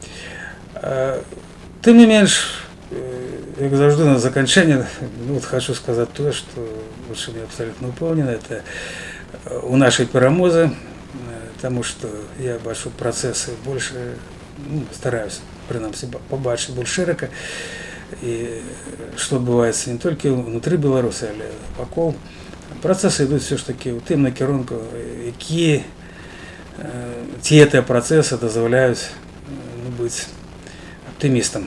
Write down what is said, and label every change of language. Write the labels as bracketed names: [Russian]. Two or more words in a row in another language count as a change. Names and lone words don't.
[Belarusian] Тым не менш, як заўжды на заканчэнне, вот хочу сказаць тое, што я абсолютно упэўнены, это у нашай перамозе, [Russian] потому что я бачу процессы больше, стараюсь, [Belarusian] принамсі, побачить больш широко. і што адбываецца не толькі ўнутры Беларусі, але вакол. Працэсы ідуць все ж такі ў тым накірунку, які ці гэтыя працэсы дазваляюць быць аптымістам.